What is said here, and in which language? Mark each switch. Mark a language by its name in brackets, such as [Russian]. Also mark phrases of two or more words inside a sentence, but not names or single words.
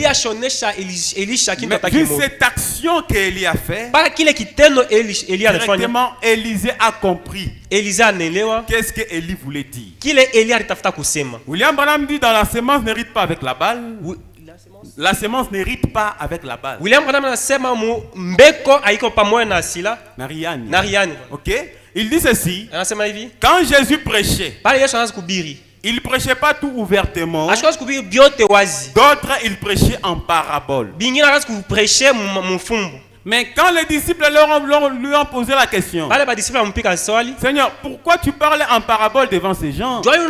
[French] Mais vu cette action qu'Élie a fait, directement, Élisée a compris qu'est-ce que Élie voulait dire. William Branham dit, dans la semence n'hérite pas avec la balle. La semence n'hérite pas avec la balle. [Swahili] William Branham anasema mbeko haiko pamoja na sila na riani. [French] OK? Il dit ceci. [Swahili] Anasema hivi. [French] Quand Jésus prêchait, il ne prêchait pas tout ouvertement. D'autres, il prêchait en parabole. Mais quand les disciples lui ont posé la question, Seigneur, pourquoi tu parles en parabole devant ces gens?